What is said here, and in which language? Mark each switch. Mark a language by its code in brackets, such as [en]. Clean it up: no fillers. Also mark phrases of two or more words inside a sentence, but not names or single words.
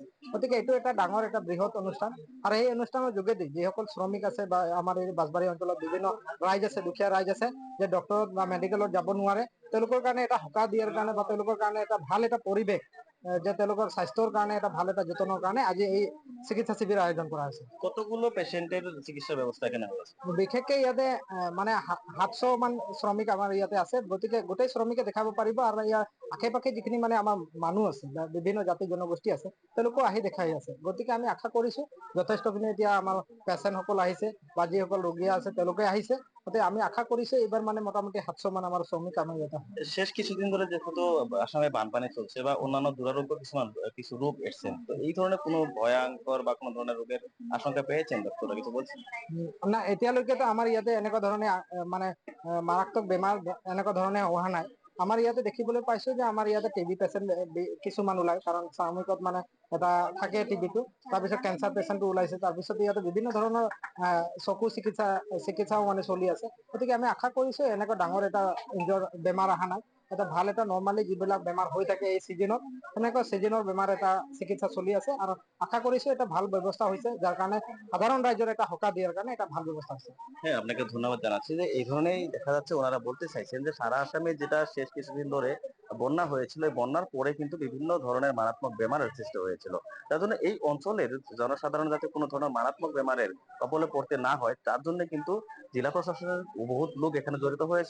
[as] গতিকে এইটো এটা ডাঙৰ এটা বৃহৎ অনুষ্ঠান আৰু এই অনুষ্ঠানৰ যোগেদি যিসকল শ্ৰমিক আছে বা আমাৰ এই বাঁশবাৰী অঞ্চলত বিভিন্ন ৰাইজ আছে, দুখীয়া ৰাইজ আছে, যে ডক্টৰত বা মেডিকেলত যাব নোৱাৰে, তেওঁলোকৰ কাৰণে এটা সকাহ দিয়াৰ কাৰণে বা তেওঁলোকৰ কাৰণে এটা ভাল এটা পৰিৱেশ, যে তেওঁলোকৰ স্বাস্থ্যৰ কাৰণে এটা ভাল এটা যতনৰ কাৰণে আজি এই চিকিৎসা শিবিৰ আয়োজন কৰা হৈছে। [bn] কতগুলো পেশেন্টের চিকিৎসা ব্যবস্থা এখানে হয়েছে? [as] বিশেষকে ইয়াতে মানে 700 মান শ্ৰমিক আমাৰ ইয়াতে আছে। গতিকে গোটেই শ্ৰমিকে দেখাব পাৰিব আৰু ইয়াৰ আশে পাশে যিখিনি মানে আমাৰ মানুহ আছে বা বিভিন্ন জাতি জনগোষ্ঠী আছে তেওঁলোকো আহি দেখাই আছে। গতিকে আমি আশা কৰিছো যথেষ্টখিনি এতিয়া আমাৰ পেচেণ্টসকল আহিছে বা যিসকল ৰোগী আছে তেওঁলোকে আহিছে। গতিকে আমি আশা কৰিছো এইবাৰ মানে মোটামুটি 700 মান আমাৰ শ্ৰমিক আমাৰ ইয়াতে। [bn] শেষ কিছুদিন ধরে যেহেতু আসামে বানপানি চলছে বা অন্যান্য দুরারোগ্য কিছু রোগ এসছেন, তো এই ধরনের কোনো ভয়ঙ্কর বা কোনো ধরনের রোগের আশঙ্কা পেয়েছেন? ডক্টররা কিছু বলছেন? [as] না, এতিয়ালৈকেতো আমাৰ ইয়াতে এনেকুৱা ধৰণে মানে মাৰাত্মক বেমাৰ এনেকুৱা ধৰণে হোৱা নাই। আমাৰ ইয়াতে দেখিবলৈ পাইছো যে আমাৰ ইয়াতে টিবি পেচেণ্ট কিছুমান ওলাই, কাৰণ শ্ৰমিকত মানে এটা থাকে টিবিটো, তাৰপিছত কেঞ্চাৰ পেচেণ্টটো ওলাইছে, তাৰপিছত ইয়াতে বিভিন্ন ধৰণৰ চকু চিকিৎসাও মানে চলি আছে। গতিকে আমি আশা কৰিছো এনেকুৱা ডাঙৰ এটা বেমাৰ অহা নাই। এটা ভাল এটা নৰ্মালি যিবিলাক বেমাৰ হৈ থাকে এই চিজনত, সেনেকুৱা চিজনৰ বেমাৰ এটা চিকিৎসা চলি আছে আৰু আশা কৰিছো এটা ভাল ব্যৱস্থা হৈছে, যাৰ কাৰণে [bn] সাধারণ রাজ্যের একটা হকা দেওয়ার কারণে এটা ভালো ব্যবস্থা আছে। হ্যাঁ, আপনাকে ধন্যবাদ জানাচ্ছি যে এই ধরনেরই দেখা যাচ্ছে ওনারা বলতে চাইছেন যে সারা আসামে যেটা শেষ কিছুদিন ধরে বন্যা হয়েছিল, এই বন্যার পরে কিন্তু বিভিন্ন ধরনের মারাত্মক বেমারের সৃষ্টি হয়েছিল। তার জন্য এই অঞ্চলের জনসাধারণ যাতে কোনো ধরনের মারাত্মক বেমারের কবলে পড়তে না হয়, তার জন্য কিন্তু জেলা প্রশাসনের বহুত লোক এখানে জড়িত হয়েছে।